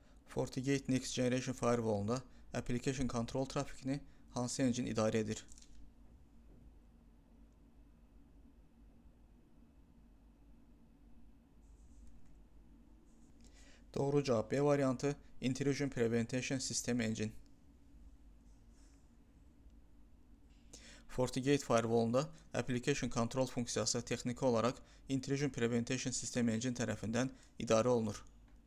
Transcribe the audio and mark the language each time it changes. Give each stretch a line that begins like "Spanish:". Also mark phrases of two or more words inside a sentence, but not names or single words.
Azerbaijani: FortiGate Next Generation Firewall-unda Application Control trafikini hansı engine idarə edir? Doğru cavab B variantı, Intrusion Prevention System Engine. FortiGate Firewall-unda Application Control funksiyası texniki olaraq Intrusion Prevention System Engine tərəfindən idarə olunur.